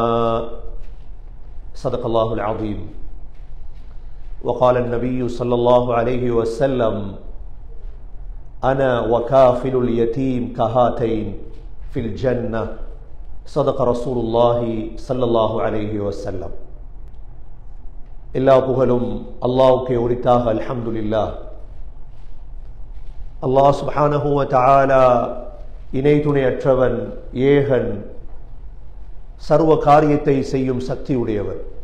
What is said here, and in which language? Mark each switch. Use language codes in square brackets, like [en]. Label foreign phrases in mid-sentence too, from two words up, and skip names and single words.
[ar] صدق الله العظيم. وقال النبي صلى الله عليه وسلم أنا وكافل اليتيم كهاتين في الجنة. صدق رسول الله صلى الله عليه وسلم. [ta] எல்லா புகழும் அல்லாஹ்வுக்கே உரித்தாக. அல்ஹம்துலில்லாஹ். அல்லாஹ் [ar] سبحانه وتعالى [ta] இணை துணையற்றவன், ஏகன், சர்வ காரியத்தை செய்யும் சக்தி உடையவர்.